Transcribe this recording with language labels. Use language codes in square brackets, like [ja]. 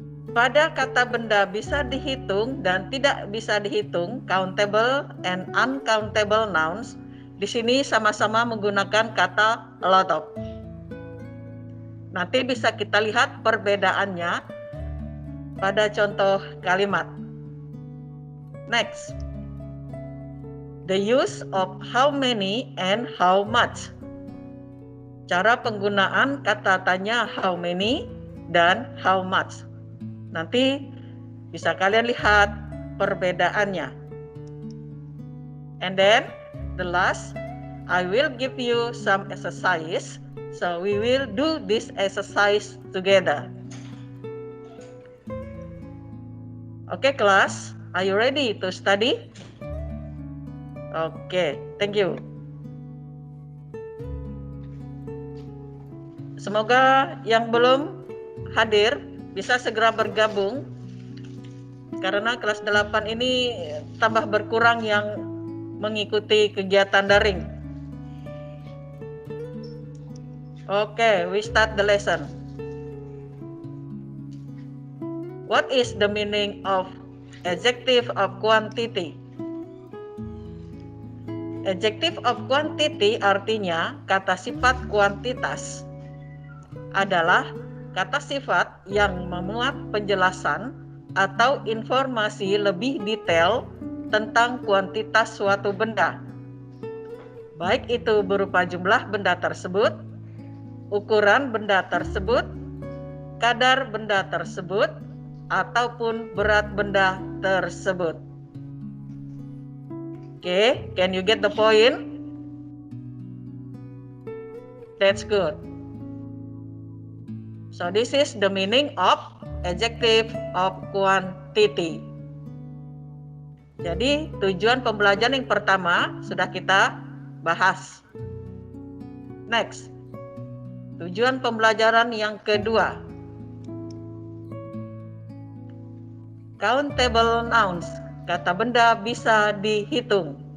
[id] Pada kata benda bisa dihitung dan tidak bisa dihitung, countable and uncountable nouns, di sini sama-sama menggunakan kata a lot of. Nanti bisa kita lihat perbedaannya pada contoh kalimat. [en] Next, the use of how many and how much. [id] Cara penggunaan kata tanya how many dan how much. Nanti bisa kalian lihat perbedaannya. [en] And then the last, I will give you some exercise. So we will do this exercise together. Okay, class, are you ready to study? Okay, thank you. [id] Semoga yang belum hadir bisa segera bergabung, karena kelas 8 ini tambah berkurang yang mengikuti kegiatan daring. [en] Okay, we start the lesson. What is the meaning of adjective of quantity? [id] Adjective of quantity artinya kata sifat kuantitas adalah kata sifat yang memuat penjelasan atau informasi lebih detail tentang kuantitas suatu benda, baik itu berupa jumlah benda tersebut, ukuran benda tersebut, kadar benda tersebut, ataupun berat benda tersebut. [en] Okay, can you get the point? That's good. So this is the meaning of adjective of quantity. [id] Jadi tujuan pembelajaran yang pertama sudah kita bahas. Next, tujuan pembelajaran yang kedua. Countable nouns, kata benda bisa dihitung.